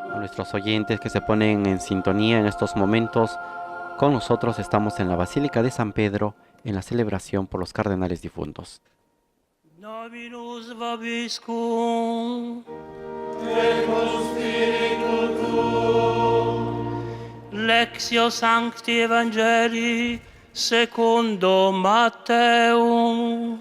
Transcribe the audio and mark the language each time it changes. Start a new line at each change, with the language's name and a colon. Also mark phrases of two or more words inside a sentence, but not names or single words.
Spanish: nuestros oyentes que se ponen en sintonía en estos momentos. Con nosotros estamos en la Basílica de San Pedro en la celebración por los cardenales difuntos.
Latin: Dominus vobiscum. Et cum spiritu tuo. Lectio Sancti Evangelii secundo Matteum.